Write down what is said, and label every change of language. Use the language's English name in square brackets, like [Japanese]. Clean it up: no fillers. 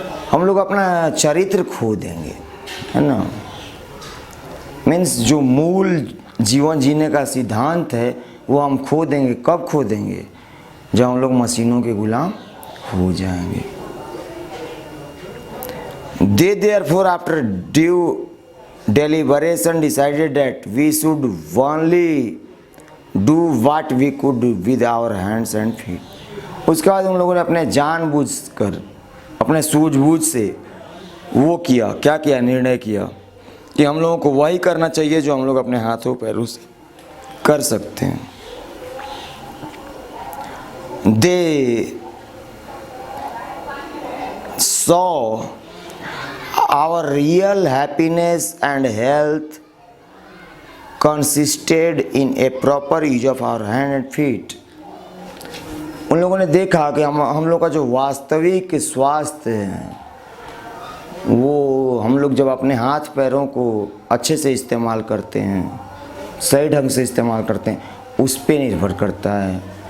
[Hindi] हम लोग अपना चरित्र खो देंगे, है ना। मीन्स जो मूल जीवन जीने का सिद्धांत है वो हम खो देंगे। कब खो देंगे? जब हम लोग मशीनों के गुलाम हो जाएंगे। [English] They therefore after due deliberation decided that we should only do what we could with our hands and feet. [Hindi] उसके बाद उन लोगों ने अपने जानबूझकर, अपने सूझबूझ से वो किया, क्या किया? निर्णय किया कि हम लोगों को वही करना चाहिए जो हम लोग अपने हाथों पैरों से कर सकते हैं। [English] They saw our real happiness and health consisted in a proper use of our hand and feet. [Hindi] उन लोगों ने देखा कि हम लोग का जो वास्तविक स्वास्थ्य है वो हम लोग जब अपने हाथ पैरों को अच्छे से इस्तेमाल करते हैं, सही ढंग से इस्तेमाल करते हैं, उस पे निर्भर करता है।